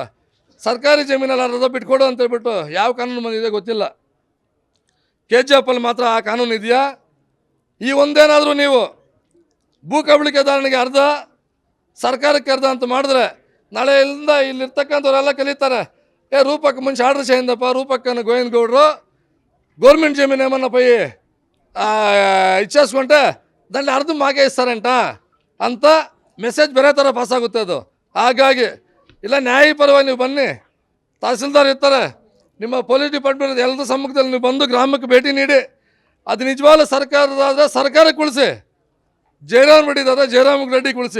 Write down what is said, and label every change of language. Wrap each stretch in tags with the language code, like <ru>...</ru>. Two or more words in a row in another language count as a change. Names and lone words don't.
<kn>ಸರ್ಕಾರಿ ಜಮೀನಲ್ಲಿ ಅರ್ಧ ಬಿಟ್ಕೊಡು ಅಂತ ಹೇಳ್ಬಿಟ್ಟು ಯಾವ ಕಾನೂನು ಬಂದಿದೆ ಗೊತ್ತಿಲ್ಲ. KGFಲ್ಲಿ ಮಾತ್ರ ಆ ಕಾನೂನು ಇದೆಯಾ? ಈ ಒಂದೇನಾದರೂ ನೀವು ಭೂ ಕಬಳಿಕೆದಾರನಿಗೆ ಅರ್ಧ, ಸರ್ಕಾರಕ್ಕೆ ಅರ್ಧ ಅಂತ ಮಾಡಿದ್ರೆ ನಾಳೆ ಇಲ್ಲಿರ್ತಕ್ಕಂಥವ್ರೆಲ್ಲ ಕಲಿತಾರೆ, ರೂಪಕ್ಕೆ ಮುಂಚೆ ಆರ್ಡ್ರ್ చేయిందಪ್ಪ, ರೂಪಕ್ಕನ ಗೋವಿಂದಗೌಡರು</kn> <te>గవర్నమెంట్ జమీన్ ఏమన్నా పోయి ఇచ్చేసుకుంటే దాన్ని అర్థం మాకే ఇస్తారంట</te> <kn>ಅಂತ ಮೆಸೇಜ್ ಬೇರೆ ಥರ ಪಾಸ್ ಆಗುತ್ತೆ ಅದು. ಹಾಗಾಗಿ ಇಲ್ಲ ನ್ಯಾಯಪರವಾಗಿ ನೀವು ಬನ್ನಿ, ತಹಸೀಲ್ದಾರ್ ಇರ್ತಾರೆ, ನಿಮ್ಮ ಪೊಲೀಸ್ ಡಿಪಾರ್ಟ್ಮೆಂಟ್ ಎಲ್ಲರ ಸಮ್ಮುಖದಲ್ಲಿ ನೀವು ಬಂದು ಗ್ರಾಮಕ್ಕೆ ಭೇಟಿ ನೀಡಿ ಅದು ನಿಜವಾದ ಸರ್ಕಾರದಾದರೆ ಸರ್ಕಾರಕ್ಕೆ ಉಳಿಸಿ, ಜಯರಾಮ್ ರೆಡ್ಡಿ ಇದ್ದಾರೆ, ಜಯರಾಮ್ ರೆಡ್ಡಿ ಉಳಿಸಿ.</kn>